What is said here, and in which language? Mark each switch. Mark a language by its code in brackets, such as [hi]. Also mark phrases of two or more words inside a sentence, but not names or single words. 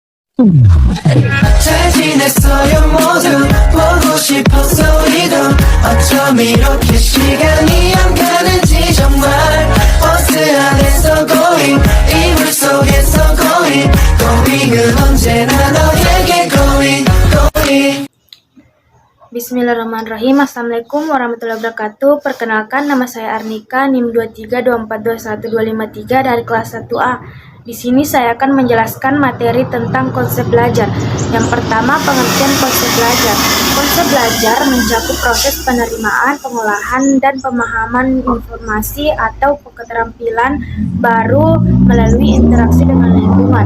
[ko] 잘 지냈어요 모두 보고 싶었어 우리도 어쩜 이렇게 시간이 안 가는지 정말 버스 안에서 going 이불 속에서 going은 언제나 너에게 going. [ar] بسم الله الرحمن الرحيم. السلام عليكم ورحمة الله وبركاته. [id] Perkenalkan, nama saya Arnika, NIM 23242123 dari kelas 1A. Di sini saya akan menjelaskan materi tentang konsep belajar. Yang pertama, pengertian konsep belajar. Konsep belajar mencakup proses penerimaan, pengolahan, dan pemahaman informasi atau keterampilan baru melalui interaksi dengan lingkungan.